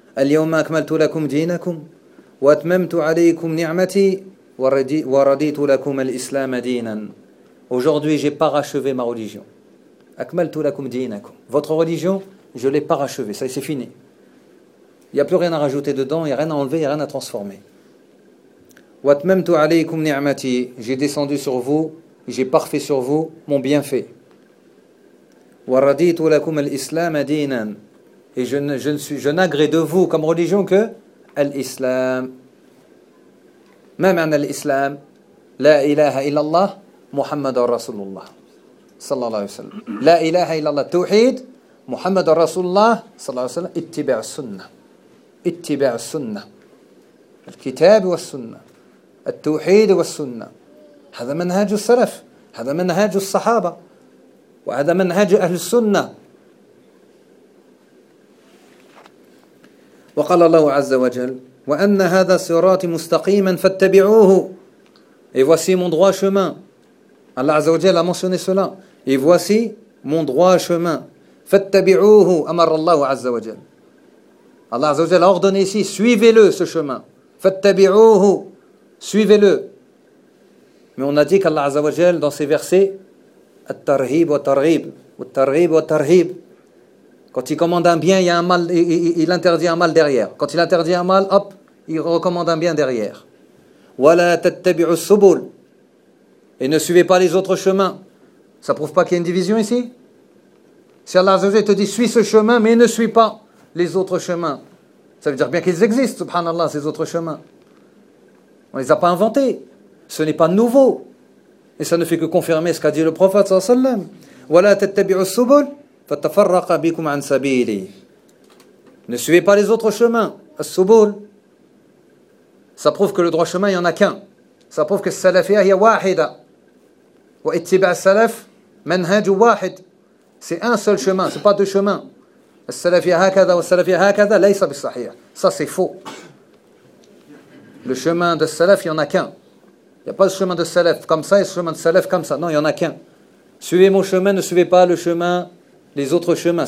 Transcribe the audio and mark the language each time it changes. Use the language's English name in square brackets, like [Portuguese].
[Arabic] اليوم أكملت لكم دينكم وأتممت عليكم نعمتي ورديت لكم الإسلام دينا. [French] Aujourd'hui, j'ai parachevé ma religion. [Arabic] أكملت لكم دينكم. [French] Votre religion, je l'ai parachevée. Ça y est, c'est fini. Il n'y a plus rien à rajouter dedans, il n'y a rien à enlever, il n'y a rien à transformer. [Arabic] وأتممت عليكم نعمتي. [French] J'ai descendu sur vous, j'ai parfait sur vous mon bienfait. [Arabic] ورديت لكم الإسلام دينا. [French] Et je n'agrée de vous comme religion que l'islam. Même en l'islam, [Arabic] la ilaha illallah, Muhammad Rasulullah, [French] sallallahu alayhi wa sallam. [Arabic] La ilaha illallah, tawhid, Muhammad Rasulullah, sallallahu alayhi wa sallam, ittiba' sunnah. Ittiba' sunnah. Al-kitab wa sunnah. Al-tawhid wa sunnah. Hada manhaj al-salaf. Hada manhaj al-sahaba. Wa hada manhaj al-sunnah. وقال الله عز وجل وان هذا صراطي مستقيما فاتبعوه. [French] Et voici mon droit chemin. Allah عز وجل a mentionné cela. Et voici mon droit chemin. [Arabic] فاتبعوه امر الله عز وجل. [French] Allah عز وجل a ordonné ici, suivez-le ce chemin. [Arabic] فاتبعوه, [French] suivez-le. Mais on a dit qu'Allah عز وجل dans ces versets [Arabic] الترهيب والترهيب والترهيب والترهيب. [French] Quand il commande un bien, il y a un mal, il interdit un mal derrière. Quand il interdit un mal, hop, il recommande un bien derrière. [Arabic] Wala tattabi'u subul. [French] Et ne suivez pas les autres chemins. Ça prouve pas qu'il y a une division ici? Si Allah Azza wa Jalla te dit suis ce chemin, mais ne suis pas les autres chemins. Ça veut dire bien qu'ils existent, subhanallah, ces autres chemins. On les a pas inventés. Ce n'est pas nouveau. Et ça ne fait que confirmer ce qu'a dit le prophète sallallahu alayhi wa sallam. [Arabic] Wala tattabi'u subul. فَتَفَرَّقَ بِكُمْ عَنْ سَبِيلِي. [French] Ne suivez pas les autres chemins. As-Subul. Ça prouve que le droit chemin, il n'y en a qu'un. Ça prouve que [Arabic] السَّلَفِيَا هِيَ وَاحِدَ وَإِتِّبَعَ السَّلَفْ مَنْهَجُ وَاحِدَ. [French] C'est un seul chemin, ce n'est pas deux chemins. [Arabic] السَّلَفِيَا هَكَذَا وَالسَّلَفِيَا هَكَذَا لَيْسَ بِالصَّحِيَا. [French] Ça, c'est faux. Le chemin de Salaf, il n'y en a qu'un. Il n'y a pas le chemin de Salaf comme ça et le chemin de Salaf comme ça. Non, il n'y en a qu'un. Suivez mon chemin, ne suivez pas le chemin. Les autres chemins.